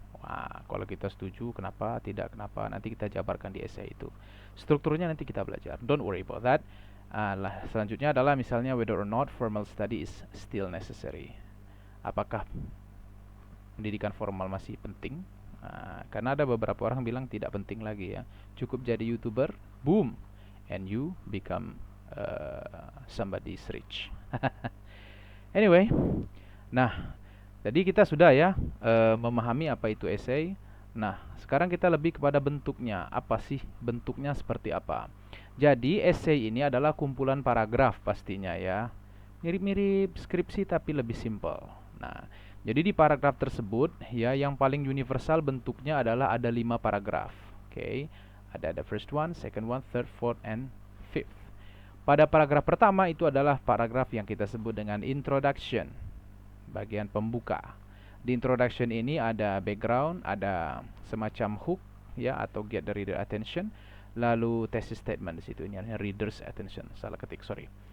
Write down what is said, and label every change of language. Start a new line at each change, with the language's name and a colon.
Indonesian: Wah, kalau kita setuju, kenapa? Tidak, kenapa? Nanti kita jabarkan di essay itu. Strukturnya nanti kita belajar.
English: Don't worry about that.
Indonesian: Selanjutnya adalah misalnya
English: whether or not formal study is still necessary.
Indonesian: Apakah pendidikan formal masih penting? Karena ada beberapa orang bilang tidak penting lagi ya. Cukup jadi
English: YouTuber, boom, and you become somebody's rich.
Indonesian: Anyway, nah, jadi kita sudah ya memahami apa itu essay. Nah, sekarang kita lebih kepada bentuknya. Apa sih bentuknya, seperti apa? Jadi, essay ini adalah kumpulan paragraf pastinya ya. Mirip-mirip skripsi tapi lebih simple. Nah, jadi di paragraf tersebut ya yang paling universal bentuknya adalah ada 5 paragraf. Oke.
English: Ada the first one, second one, third, fourth, and fifth.
Indonesian: Pada paragraf pertama itu adalah paragraf yang kita sebut dengan introduction, bagian pembuka. Di introduction ini ada background, ada semacam hook ya atau
English: get the reader attention,
Indonesian: lalu thesis statement di situ, ini adalah reader's attention, salah ketik, sorry.